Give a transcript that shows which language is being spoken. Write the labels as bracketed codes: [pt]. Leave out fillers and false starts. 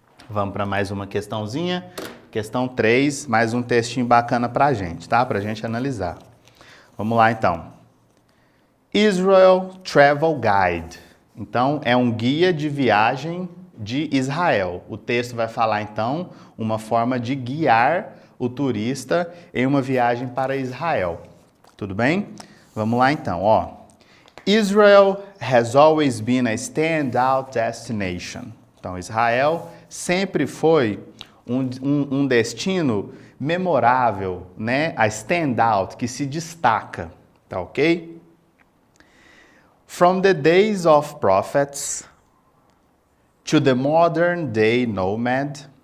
[pt] Vamos para mais uma questãozinha. Questão 3, mais um textinho bacana para a gente, tá? Para a gente analisar. Vamos lá, então. Israel Travel Guide. Então, é um guia de viagem de Israel. O texto vai falar, então, uma forma de guiar o turista em uma viagem para Israel. Tudo bem? Vamos lá, então, ó. [en] Israel has always been a standout destination. [pt] Então, Israel sempre foi um destino memorável, né? A standout, que se destaca, tá ok? [en] From the days of prophets to the modern day nomad.